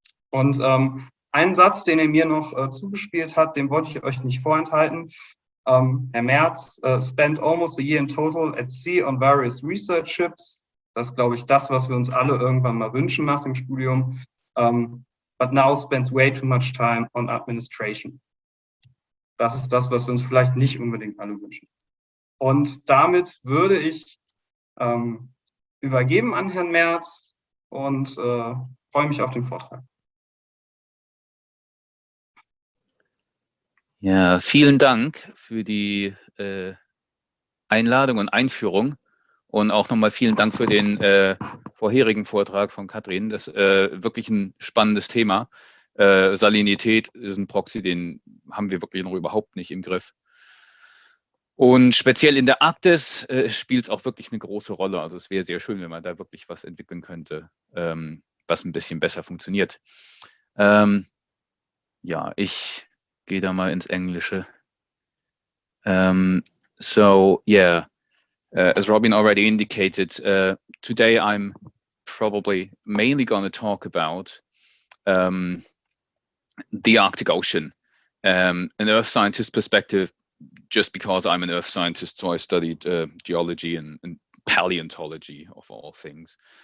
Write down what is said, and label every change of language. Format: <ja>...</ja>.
<de>Und einen Satz, den er mir noch zugespielt hat, den wollte ich euch nicht vorenthalten.</de> <en>Herr März spent almost a year in total at sea on various research ships.</en> <de>Das ist, glaube ich, das, was wir uns alle irgendwann mal wünschen nach dem Studium.</de> <en>But now spends way too much time on administration.</en> <de>Das ist das, was wir uns vielleicht nicht unbedingt alle wünschen. Und damit würde ich übergeben an Herrn März und freue mich auf den Vortrag. Ja, vielen Dank für die Einladung und Einführung und auch nochmal vielen Dank für den vorherigen Vortrag von Katrin. Das ist wirklich ein spannendes Thema. Salinität ist ein Proxy, den haben wir wirklich noch überhaupt nicht im Griff. Und speziell in der Arktis spielt es auch wirklich eine große Rolle. Also es wäre sehr schön, wenn man da wirklich was entwickeln könnte, was ein bisschen besser funktioniert. Ja, ich gehe da mal ins Englische.</de> <en>So yeah, as Robin already indicated, today I'm probably mainly going to talk about the Arctic Ocean, an earth scientist perspective, just because I'm an earth scientist, so I studied geology and paleontology of all things.</en>